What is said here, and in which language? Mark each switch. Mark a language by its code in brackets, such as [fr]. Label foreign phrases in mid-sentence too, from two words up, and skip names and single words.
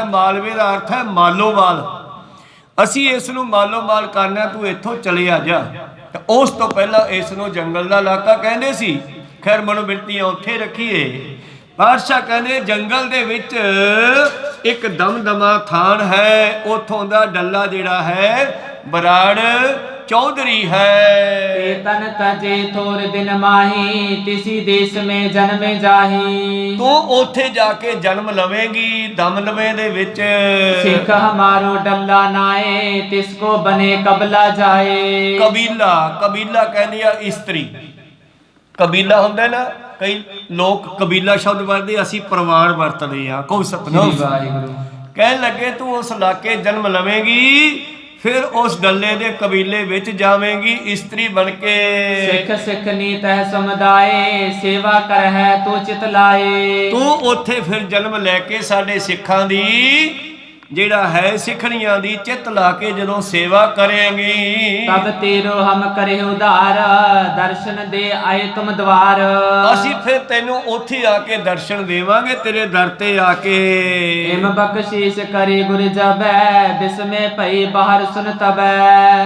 [pa] ਮਾਲਵੇ ਦਾ ਅਰਥ ਹੈ ਮਾਲੋ ਮਾਲ। ਅਸੀਂ ਇਸ ਨੂੰ ਮਾਲੋ ਮਾਲ ਕਰਨਾ ਤੂੰ ਇੱਥੋਂ ਚਲਿਆ ਜਾ। ਉਸ ਤੋਂ ਪਹਿਲਾਂ ਇਸ ਨੂੰ ਜੰਗਲ ਦਾ ਇਲਾਕਾ ਕਹਿੰਦੇ ਸੀ। ਖੈਰ ਮਨੋਬਿਰਤੀਆਂ ਉੱਥੇ ਰੱਖੀਏ। ਪਾਤਸ਼ਾਹ ਕਹਿੰਦੇ ਜੰਗਲ ਦੇ ਵਿੱਚ ਇੱਕ ਦਮਦਮਾ ਥਾਨ ਹੈ ਉੱਥੋਂ ਦਾ ਡੱਲਾ ਜਿਹੜਾ ਹੈ ਬਰਾੜ ਚੌਧਰੀ ਹੈ। [bra] तन तजे थोर दिन माही तिसी देश में जन्म जाही। [pa] ਤੂ ਓਥੇ ਜਾਕੇ ਜਨਮ ਲਵੇਗੀ ਦਮ ਲਵੇ ਦੇ ਵਿਚ। [bra] सिख हमारो डल्ला नाए तिसको बने कबला जाए। [pa] ਕਬੀਲਾ ਕਬੀਲਾ ਕਹਨੇ ਆ ਇਸਤ੍ਰੀ। ਕਬੀਲਾ ਹੁੰਦਾ ਨਾ ਕਈ ਲੋਕ ਕਬੀਲਾ ਸ਼ਬਦ ਵਰਤੇ ਅਸੀ ਪਰਿਵਾਰ ਵਰਤਦੇ ਆ। ਕੋਈ ਸਤਨਾਮ ਕਹਨ ਲਗੇ ਤੂ ਉਸ ਇਲਾਕੇ ਜਨਮ ਲਵੇਗੀ ਫਿਰ ਉਸ ਡੱਲੇ ਦੇ ਕਬੀਲੇ ਵਿਚ ਜਾਵੇਂਗੀ ਇਸਤ੍ਰੀ ਬਨ ਕੇ। [bra] सिख सिख नीत है समुदाय सेवा कर है तू चित लाए। [pa] ਤੂ ਓਥੇ ਫਿਰ ਜਨਮ ਲੈਕੇ ਸਾਡੇ ਸਿਖਾਂ ਦੀ ਜਿਹੜਾ ਹੈ ਸਿੱਖਣੀਆਂ ਦੀ ਚਿੱਤ ਲਾ ਕੇ ਜਦੋਂ ਸੇਵਾ ਕਰਾਂਗੀ [bra] तब तेरो हम करे उधार दरशन दे आए तुम दवार। [pa] ਅਸੀਂ ਫਿਰ ਤੈਨੂੰ ਉੱਥੇ ਆ ਕੇ ਦਰਸ਼ਨ ਦੇਵਾਂਗੇ ਤੇਰੇ ਦਰ ਤੇ ਆ ਕੇ। [bra] हिम बखशीश करे गुर जबै बिसमे भई बाहर सुन तबै।